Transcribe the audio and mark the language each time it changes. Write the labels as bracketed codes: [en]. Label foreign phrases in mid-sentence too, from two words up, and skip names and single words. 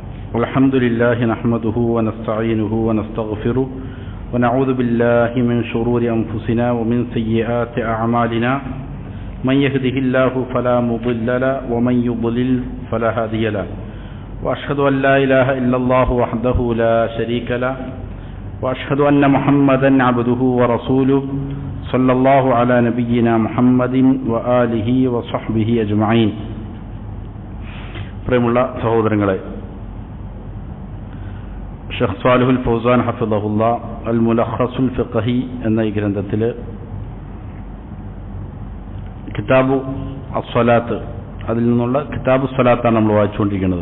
[ar] الحمد لله نحمده ونستعينه ونستغفره ونعوذ بالله من شرور أنفسنا ومن سيئات أعمالنا من يهده الله فلا مضل له ومن يضلل فلا هادي له وأشهد أن لا إله إلا الله وحده لا شريك له وأشهد أن محمدا عبده ورسوله صلى الله على نبينا محمد وآله وصحبه أجمعين. [ml] പ്രിയമുള്ള സഹോദരങ്ങളെ, ഷെയ്ഖ് സ്വാലിഹുൽ ഫൗസാൻ ഹഫിദഹുല്ലാ അൽ മുലഖസുൽ ഫിഖ്ഹി എന്ന ഈ ഗ്രന്ഥത്തിൽ കിതാബു അസ്സലാത്ത്, അതിൽ നിന്നുള്ള കിതാബു സ്വലാത്താണ് നമ്മൾ വായിച്ചുകൊണ്ടിരിക്കുന്നത്.